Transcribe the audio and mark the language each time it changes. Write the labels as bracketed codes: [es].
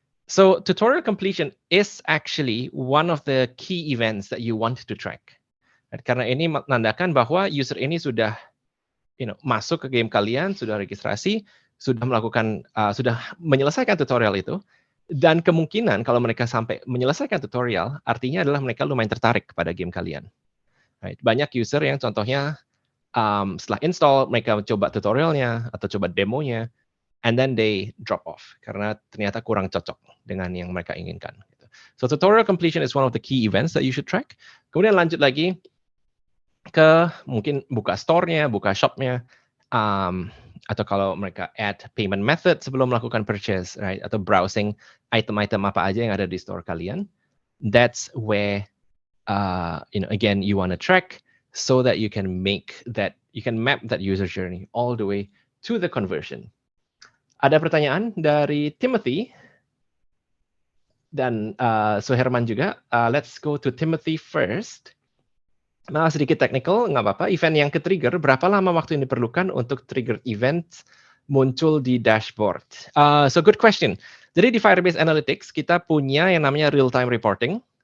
[en] So tutorial completion is actually one of the key events that you want to track. [id] Karena ini menandakan bahwa user ini sudah masuk ke game kalian, sudah registrasi, sudah melakukan, sudah menyelesaikan tutorial itu, dan kemungkinan kalau mereka sampai menyelesaikan tutorial, artinya adalah mereka lumayan tertarik kepada game kalian. Right? Banyak user yang contohnya setelah install, mereka coba tutorialnya atau coba demonya, [en] and then they drop off [id] karena ternyata kurang cocok dengan yang mereka inginkan. [en] So tutorial completion is one of the key events that you should track. [id] Kemudian lanjut lagi ke mungkin buka store-nya, buka shop-nya, atau kalau mereka add payment method sebelum melakukan purchase, right? Atau browsing item-item apa aja yang ada di store kalian. [en] That's where, again, you want to track so that you can map that user journey all the way to the conversion. [id] Ada pertanyaan dari Timothy dan Suherman juga. [en] Let's go to Timothy first. [id] Nah, sedikit technical, nggak apa-apa. Event yang ke-trigger, berapa lama waktu yang diperlukan untuk trigger event muncul di dashboard? [en] So good question. [id] Jadi di Firebase Analytics, kita punya yang namanya real-time reporting.